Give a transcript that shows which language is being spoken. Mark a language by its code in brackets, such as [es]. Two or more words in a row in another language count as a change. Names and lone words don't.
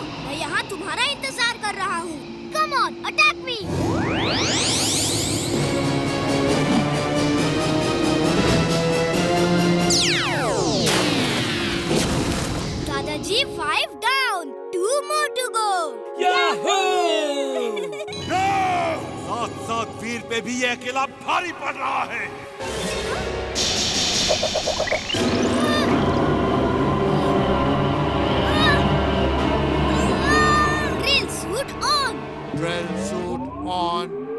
[hi] मैं यहाँ तुम्हारा इंतजार कर रहा हूँ। [en] Come on, attack me. दादाजी, 5 down, 2 more to go. [hi] साथ साथ वीर पे भी ये अकेला भारी पड़ रहा है। [en] Drill suit on. Drill suit on.